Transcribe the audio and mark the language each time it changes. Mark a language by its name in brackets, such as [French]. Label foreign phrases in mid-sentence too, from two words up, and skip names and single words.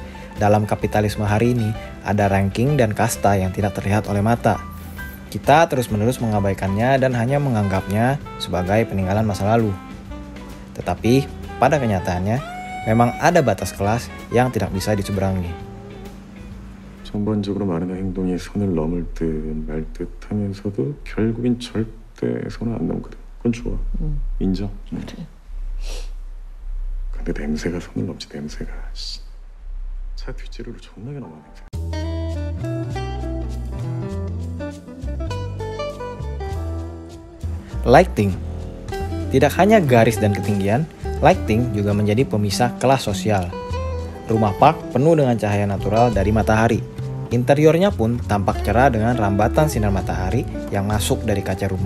[Indonesian] Dalam kapitalisme hari ini, ada ranking dan kasta yang tidak terlihat oleh mata. Kita terus-menerus mengabaikannya dan hanya menganggapnya sebagai peninggalan masa lalu. Tetapi, pada kenyataannya, memang ada batas kelas yang tidak bisa diseberangi. [Korean] 전반적으로 많은 행동이 선을 넘을 듯 말 듯 하면서도 결국엔 절대 선을 안 넘거든. 그건 좋아. 인정. 그래. 근데 냄새가 손을 넘지 냄새가. 차 뒷재료로 존나게 나는 냄새. [English] Lighting. [Indonesian] Tidak hanya garis dan ketinggian, lighting juga menjadi pemisah kelas sosial. Rumah Park penuh dengan cahaya natural dari matahari. Interiornya pun tampak cerah dengan rambatan sinar matahari yang masuk dari kaca rumah.